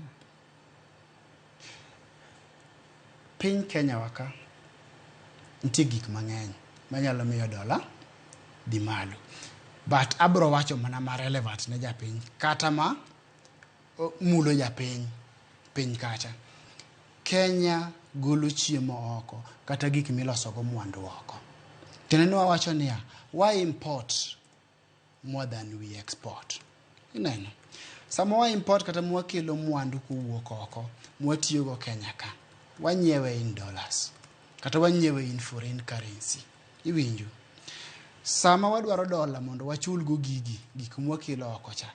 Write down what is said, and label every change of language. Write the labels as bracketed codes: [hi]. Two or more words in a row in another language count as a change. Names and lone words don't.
[luo] Piny Kenya waka nitie gik mang'eny manyalo miyo dola dhi malo. but abro wacho mana ma relevant ne japiny kata ma mulo japiny piny kacha. Kenya golo chiemo oko kata gik milosogo mwandu oko. Tiende wawacho niya, [en] why import more than we export? [luo] Ineno. Sama wa import kata mwakelo mwandu kuwuok oko, mwatiyogo Kenya ka. Wanyiewe [en] in dollars. [luo] Kata wanyiewe [en] in foreign currency. [luo] Iwinjo. Sama wadwaro dola mondo wachulgo gik mwakelo oko cha.